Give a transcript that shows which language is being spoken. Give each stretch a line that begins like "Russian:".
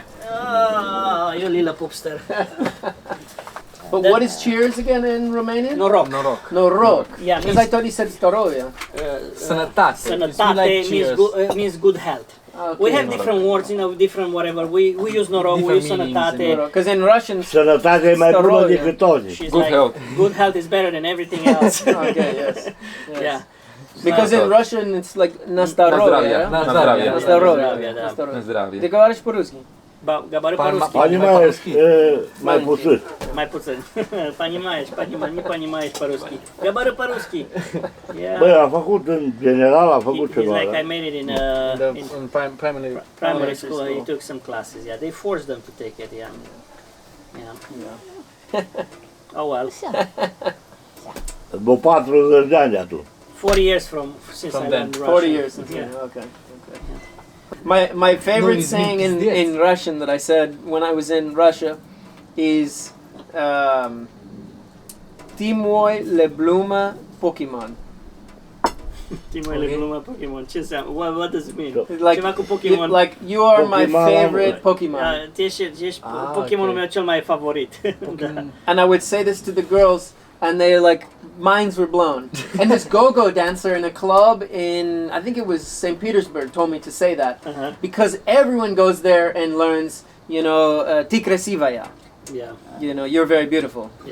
English: Oh, you little poopster. But what is cheers again in Romanian?
Romanian: Noroc. Noroc.
English: Yeah, because I thought he said Storoia. Sănătate means good health. Okay. We have different words, you know, different whatever. We use noroc, we use sănătate. Because in Russian,
Romanian: sănătate e mai bună decât toți.
English: Good health. Good health is better than everything else. Okay, yes. Yeah. Because in Russian it's like nastarovia.
Russian: Nazdravie. Ты говоришь по-русски? Говорю по-русски. Понимаешь,
Romanian: mai puțin. Mai puțin.
Russian: Не понимаешь по-русски. Говорю по-русски.
Romanian: Băi, a făcut în general, a făcut ceva.
English: He's like I made it in primary school. He took some classes. Yeah, they forced them to take it. Yeah. Oh well.
Romanian: După 40 de ani atunci.
English: 40 years since I learned Russian. 40 years since okay. My favorite saying in Russian that I said when I was in Russia is Timoi le bluma Pokemon. Timoi le bluma Pokemon. What does it mean? Like you are my favorite Pokemon.
Romanian: Ești Pokemonul meu cel mai favorit.
English: And I would say this to the girls and they like minds were blown. And this go-go dancer in a club in, I think it was St. Petersburg, told me to say that. Because everyone goes there and learns, you know,
Russian: Ti krasivaya.
English: Yeah. You know, you're very beautiful.